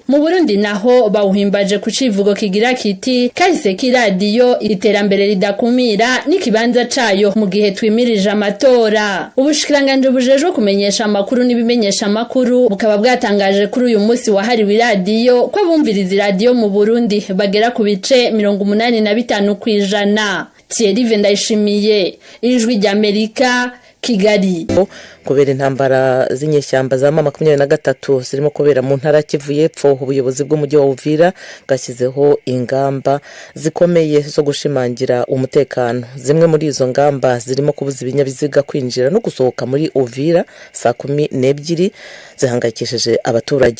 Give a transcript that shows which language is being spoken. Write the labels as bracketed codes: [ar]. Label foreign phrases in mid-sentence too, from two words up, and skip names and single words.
[rn] Mu Burundi naho bawuhimbaje ku civugo kigira kiti kahise k'iradiyo iterambere ridakumira n'ikibanza cayo mu gihe twimirije amatora. Ubushikiranganje bujejwe kumenyesha amakuru n'ibimenyesha amakuru bukaba bwatangaje kuri uyu munsi wahariwe iradiyo ko abumviriza iradiyo mu Burundi bagera ku bice 85 kw'ijana. [rw] Thierry Vendayishimiye ijwi rya Amerika Kigali. Kubera intambara z'inyeshyamba za M23 zirimo kubera mu ntara Kivu y'Epfo ubuyobozi bw'umujyi wa Uvira bwashyizeho ingamba zikomeye zo gushimangira umutekano. Zimwe muri izo ngamba zirimo kubuza ibinyabiziga kwinjira no gusohoka muri Uvira saa 12 zihangayikishije abaturage.